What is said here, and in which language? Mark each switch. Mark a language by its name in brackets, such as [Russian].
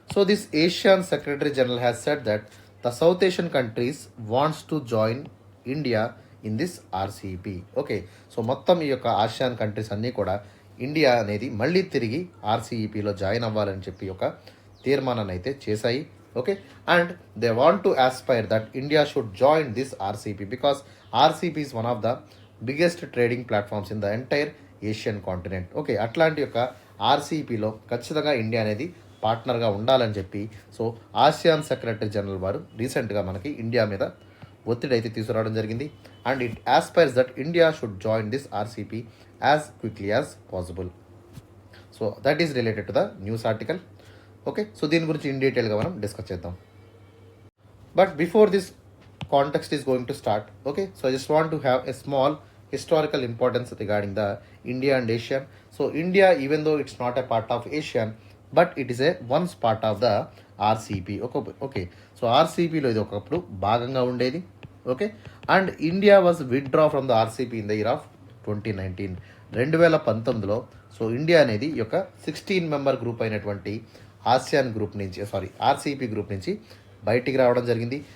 [English] This Asian secretary general has said that the south Asian countries wants to join India in this RCEP. [Telugu] Okay, మొత్తం ఈ యొక్క ASEAN countries అన్నీ కూడా India అనేది మళ్ళీ తిరిగి RCEPలో జాయిన్ అవ్వాలని చెప్పి ఒక తీర్మానాన్ని అయితే చేశాయి. [English] Okay, and they want to aspire that India should join this RCEP because RCEP is one of the biggest trading platforms in the entire Asian continent. [Telugu] Okay, అట్లాంటి యొక్క ఆర్సీపీలో ఖచ్చితంగా ఇండియా అనేది పార్ట్నర్గా ఉండాలని చెప్పి సో ఆసియాన్ సెక్రటరీ జనరల్ వారు రీసెంట్గా మనకి India మీద ఒత్తిడి అయితే తీసుకురావడం జరిగింది. [English] And it aspires that India should join this RCEP as quickly as possible. So that is related to the news article. Okay, so [Telugu] దీని గురించి ఇన్ డీటెయిల్గా మనం డిస్కస్ చేద్దాం. [English] But before this context is going to start. Okay, so I just want to have a small historical importance regarding the India and ASEAN. So India, even though it's not a part of ASEAN, but it is a once part of the RCEP. Okay, so [Telugu] RCEP లో ఇది ఒకప్పుడు భాగంగా ఉండేది. [English] Okay, and India was withdraw from the RCEP in the year of 2019. [Telugu] 2019లో so India అనేది ఈ యొక్క 16 member group అయినటువంటి ASEAN group నుంచి ఆర్సీపీ గ్రూప్ నుంచి బయటికి రావడం జరిగింది.